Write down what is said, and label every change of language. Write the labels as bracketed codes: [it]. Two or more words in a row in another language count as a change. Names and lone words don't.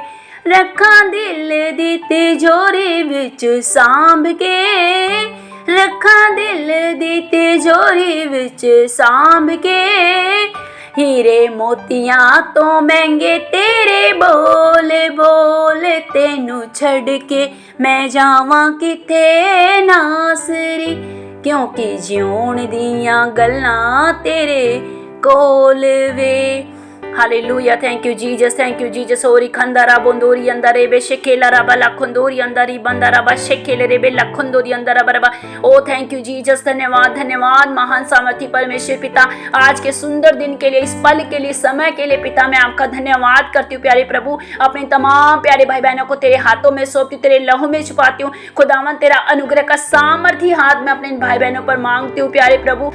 [pa] ਰੱਖਾਂ ਦਿਲ ਦੀ ਤਿਜੋਰੀ ਵਿੱਚ ਸਾਂਭ ਕੇ, ਰੱਖਾਂ ਦਿਲ ਦੀ ਤਿਜੋਰੀ ਵਿੱਚ ਸਾਂਭ ਕੇ, ਹੀਰੇ ਮੋਤੀਆਂ ਤੋਂ ਮਹਿੰਗੇ ਤੇਰੇ ਬੋਲ ਬੋਲ, ਤੈਨੂੰ ਛੱਡ ਕੇ ਮੈਂ ਜਾਵਾਂ ਕਿੱਥੇ ਨਾਸਰੀ, ਕਿਉਂਕਿ ਜਿਉਣ ਦੀਆਂ ਗੱਲਾਂ ਤੇਰੇ ਕੋਲ ਵੇ। [en] Hallelujah, thank you Jesus. ओरी खंदारा बोंदोरी अंदरे बे शेकेला रबा लखंदोरी अंदरी बंदारा बा शेकेले रे बे लखंदोरी अंदरा बरबा। O thank you Jesus, [hi] धन्यवाद महान सामर्थी परमेश्वर पिता, आज के सुंदर दिन के लिए, इस पल के लिए, समय के लिए पिता मैं आपका धन्यवाद करती हूँ प्यारे प्रभु। अपने तमाम प्यारे भाई बहनों को तेरे हाथों में सौंपती हूँ, तेरे लहू में छुपाती हूँ। खुदावन तेरा अनुग्रह का सामर्थी हाथ में अपने भाई बहनों पर मांगती हूँ प्यारे प्रभु।